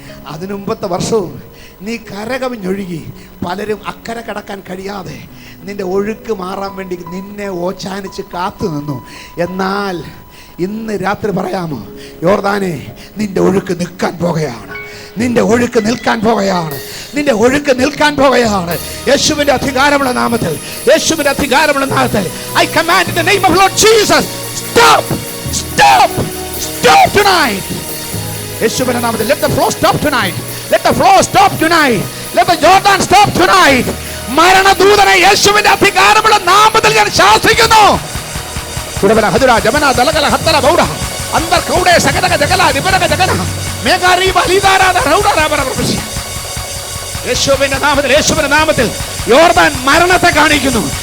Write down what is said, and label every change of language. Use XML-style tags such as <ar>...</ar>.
<ml>അതിനു മുമ്പത്തെ വർഷവും നീ കരകവിഞ്ഞൊഴുകി പലരും അക്കരെ കടക്കാൻ കഴിയാതെ നിന്റെ ഒഴുക്ക് മാറാൻ വേണ്ടി നിന്നെ ഓച്ചാനിച്ച് കാത്തു നിന്നു. എന്നാൽ ഇന്ന് രാത്രി പറയാമോ, യോർദാനെ നിന്റെ ഒഴുക്ക് നിൽക്കാൻ പോകുകയാണ്, നിന്റെ ഒഴുക്ക് നിൽക്കാൻ പോകുകയാണ്, നിന്റെ ഒഴുക്ക് നിൽക്കാൻ പോകുകയാണ്. യേശുവിന്റെ അധികാരമുള്ള നാമത്തിൽ, യേശുവിന്റെ അധികാരമുള്ള നാമത്തിൽ</ml> <en>I command in the name of Lord Jesus, stop, stop, stop tonight.</en> <ml>യേശുവിന്റെ നാമത്തിൽ</ml> <en>let the flow stop tonight, let the flow stop tonight, let the Jordan stop tonight.</en> <ml>മരണദൂതനെ യേശുവിന്റെ അധികാരമുള്ള നാമത്തിൽ ഞാൻ ശാസിക്കുന്നു. കുടവല ഹദുര ജമന ദലകല ഹത്തല ബൗഡ അന്തർ കൗഡേ സകതക ജഗല നിബരക ജഗന മേഘാരി ബലിദാരാദ റൗഡാരാബര പ്രഭുഷി. യേശുവിന്റെ നാമത്തിൽ, യേശുവിന്റെ നാമത്തിൽ യോർദാൻ മരണത്തെ കാണിക്കുന്നു.</ml>